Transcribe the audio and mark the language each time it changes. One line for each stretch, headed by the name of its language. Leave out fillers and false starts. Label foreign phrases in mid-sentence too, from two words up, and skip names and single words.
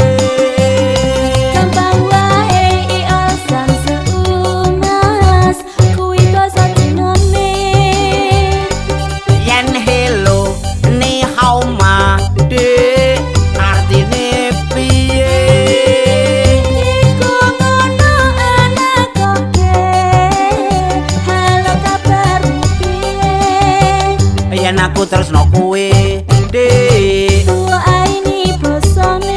Javanese: gampang wae alasan seumas kuwi basa Cinane yen hello
Chinese: 你好吗
Javanese: de artine piye iku ngono anak koke halo kabar piye yen aku tresno kowe Dek ini bosone